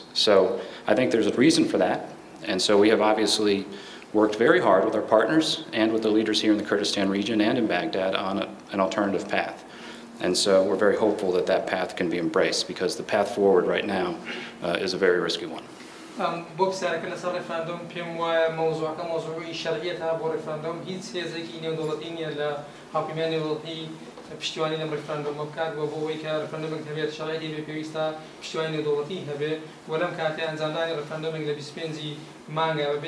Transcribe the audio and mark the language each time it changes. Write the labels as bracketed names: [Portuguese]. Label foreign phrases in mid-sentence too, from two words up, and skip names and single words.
[English] So I think there's a reason for that, and so we have obviously worked very hard with our partners and with the leaders here in the Kurdistan region and in Baghdad on an alternative path. And so we're very hopeful that that path can be embraced, because the path forward right now is a very risky one. [Central Kurdish] بۆ پرسیارەکە لەسەر ڕێفراندۆم پێم وایە مەوزوعەکە مەوزوعی شەرعیەتە بۆ ڕێفراندۆم هیچ هێزێکی نێودەوڵەتی نییە لە هاوپەیمانی نێودەوڵەتی پشتیوانی لەم ڕێفراندۆمە بکات بۆ ئەوەی کە ڕێفراندۆمێک هەبێت شەرعی بێ پێویستە پشتیوانی نێودەوڵەتی هەبێ و لەم کاتێ ئەنجامدانی ڕێفراندۆمێک لە 25 مانگە بەبێ